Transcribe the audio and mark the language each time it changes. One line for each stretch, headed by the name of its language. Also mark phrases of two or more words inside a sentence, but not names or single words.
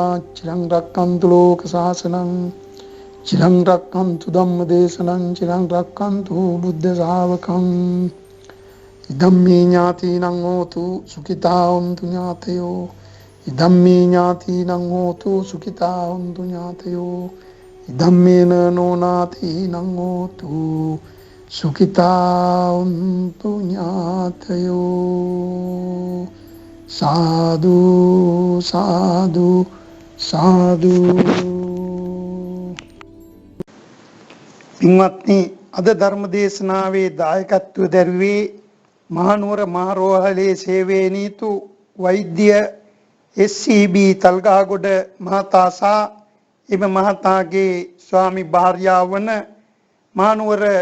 Pali: චිරං රක්ඛන්තු ලෝක සාසනං චිරං රක්ඛන්තු ධම්ම දේශනං චිරං රක්ඛන්තු බුද්ධ ශාවකං ඉදම්මේ ඥාතිනං හෝතු සුඛිතා හොන්තු ඥාතයෝ ඉදම්මේ ඥාතිනං හෝතු සුඛිතා හොන්තු ඥාතයෝ ඉදම්මේන නොනාතිනං හෝතු සුඛිතා හොන්තු ඥාතයෝ. සාදු සාදු සාදු.
Sinhala: පින්වත්නි අද ධර්ම දේශනාවේ දායකත්වය දරුවේ මහනුවර මහරෝහලේ සේවයේ නීතු වෛද්‍ය SCB තල්ගහගොඩ මහතා සහ එම මහතාගේ ස්වාමි භාර්යාව වන මහනුවර